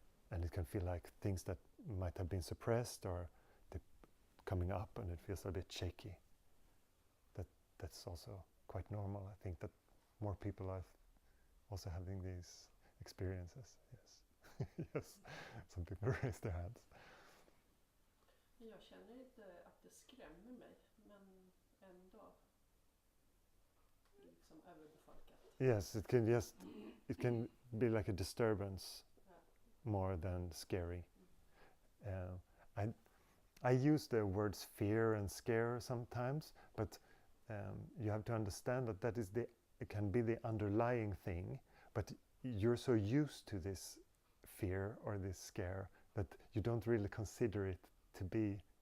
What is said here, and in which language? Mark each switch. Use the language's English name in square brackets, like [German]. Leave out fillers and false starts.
[English] And it can feel like things that might have been suppressed or coming up, and it feels a bit shaky. That's also quite normal. I think that more people are also having these experiences. Yes. Yes. Some people raise their hands. [Swedish] Jag känner inte att det skrämmer mig, men ändå liksom överbefolkat. [English] Yes, it can be like a disturbance more than scary. I use the words fear and scare sometimes, but you have to understand that it can be the underlying thing, but you're so used to this fear or this scare that you don't really consider it to be.